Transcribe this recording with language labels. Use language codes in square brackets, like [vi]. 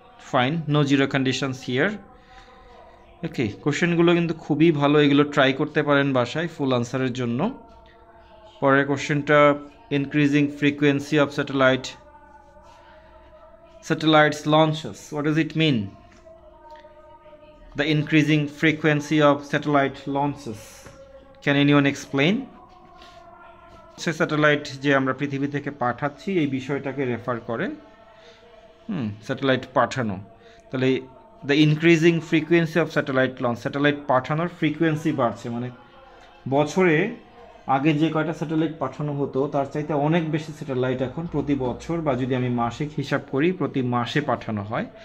[en] Fine, no zero conditions here. [bn] ওকে, কোশ্চেনগুলো কিন্তু খুবই ভালো, এগুলো ট্রাই করতে পারেন বাসায় ফুল আনসারের জন্য। পরের কোশ্চেনটা, [en] Increasing frequency of satellites launches, what does it mean? the increasing frequency of satellite launches. Can anyone explain? [bn] Satellite যে আমরা পৃথিবী থেকে পাঠাচ্ছি এই বিষয়টাকে রেফার করে স্যাটেলাইট পাঠানো। তাহলে [en] the increasing frequency of satellite launch, [bn] satellite পাঠানোর ফ্রিকোয়েন্সি বাড়ছে, মানে বছরে আগে যে কয়টা স্যাটেলাইট পাঠানো হতো তার চাইতে অনেক বেশি স্যাটেলাইট এখন প্রতি বছর বা যদি আমি মাসিক হিসাব করি প্রতি মাসে পাঠানো হয়।